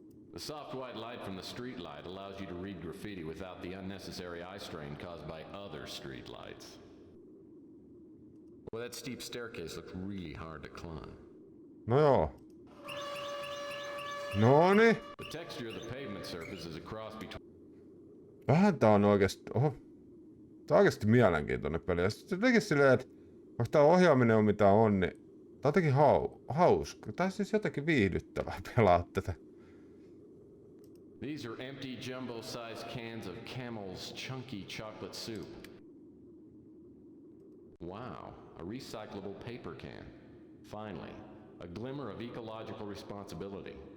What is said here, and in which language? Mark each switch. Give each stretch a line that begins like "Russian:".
English: The soft white light from the street light allows you to read graffiti without the unnecessary eye strain caused by other street lights. Well, that steep staircase looks really hard to climb.
Finnish: No joo. Noni.
English: The texture of the pavement surface is a cross between...
Finnish: Vähän tää on oikeesti... Oho. Tää on oikeesti mielenkiintoinen peli. Ja sitten jotenkin silleen, että vaikka tää ohjaaminen on mitä on, niin tää on jotenkin hauska. Tää on siis jotenkin viihdyttävää pelaa tätä.
English: These are empty jumbo-sized cans of Camel's chunky chocolate soup. Wow, a recyclable paper can. Finally, a glimmer of ecological responsibility.